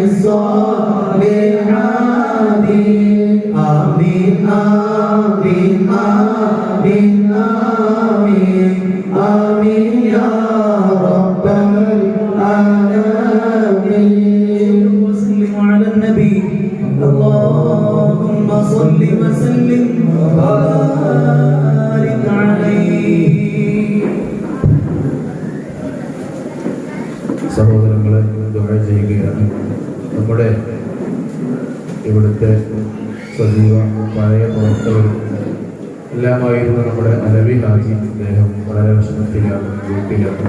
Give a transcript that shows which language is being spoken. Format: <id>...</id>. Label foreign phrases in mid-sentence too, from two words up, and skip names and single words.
<ar>الصالحات آمين آمين آمين آمين آمين يا رب العالمين وسلم على النبي اللهم صل وسلم وبارك عليه</ar> <ml>സഹോദരങ്ങളെ ദുആ ചെയ്യുകയാണ്. നമ്മുടെ ഇവിടുത്തെ സജീവ പഴയ പ്രവർത്തകരും എല്ലാമായിരുന്ന നമ്മുടെ അലവി ഹാജി അദ്ദേഹം വളരെ വിഷമത്തിലാണ്, വീട്ടിലാണ്.</ml>